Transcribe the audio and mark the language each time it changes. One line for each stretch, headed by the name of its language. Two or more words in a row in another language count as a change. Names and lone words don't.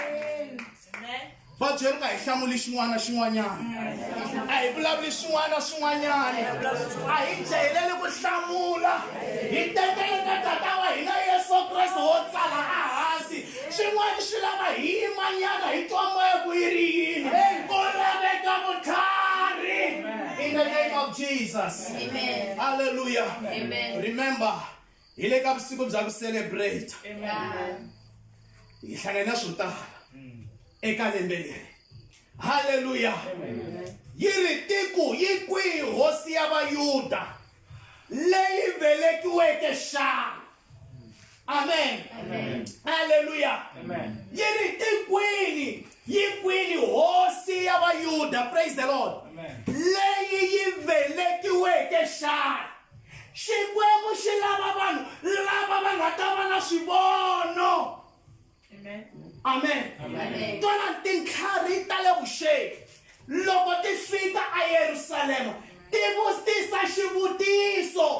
Tsonga: Va byeri ka hi hlamuli xin'wana na xin'wanyana, a hi vulavuli xin'wana na xin'wanyana, a hi jahileli ku hlamula, hi tekele ka tata wa hina Yesu Kreste wo tsala ehansi. Xin'wana xi lava hi yimanyana hi twa moya ku yi ri yini. Ku laveka vutlhari
English: in the name of Jesus.
Tsonga: Amen. Hallelujah. Amen. Remember, hi le ka vusiku bya ku celebrate. Amen. Hi hlangane na swo tala eka lembe leri. Hallelujah. Yi ri tiku yi kwihi hosi ya vayuda leyi velekiweke xana. Amen. Hallelujah. Yi ri tikwini yi kwini hosi ya vayuda.
English: Praise the Lord.
Tsonga: Leyi yi velekiweke xana. Xikwembu xi lava vanhu lava va nga ta va na swivono. Amen. Tona tinkarhi ta le vuxeni loko ti fika eYerusalema ti vutisa xivutiso.